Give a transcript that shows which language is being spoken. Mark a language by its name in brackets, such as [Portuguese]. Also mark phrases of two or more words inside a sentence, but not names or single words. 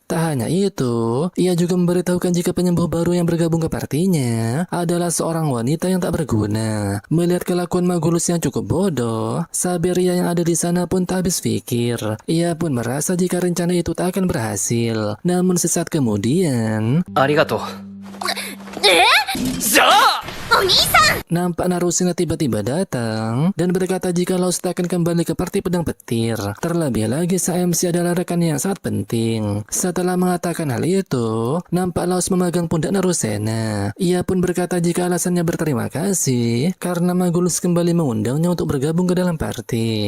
[Indonesian] Tak hanya itu, ia juga memberitahukan jika penyembuh baru yang bergabung ke partinya adalah seorang wanita yang tak berguna. Melihat kelakuan Magulus yang cukup bodoh, Saberia yang ada di sana pun tak habis pikir. Ia pun merasa jika rencana itu tak akan berhasil. Namun sesaat kemudian, [Japanese] ありがとう。じゃあ [Indonesian] nampak Narusena tiba-tiba datang dan berkata jika Raus tak akan kembali ke parti pedang petir. Terlebih lagi sang MC adalah rekan yang sangat penting. Setelah mengatakan hal itu, nampak Raus memegang pundak Narusena. Ia pun berkata jika alasannya berterima kasih karena Magulus kembali mengundangnya untuk bergabung ke dalam parti.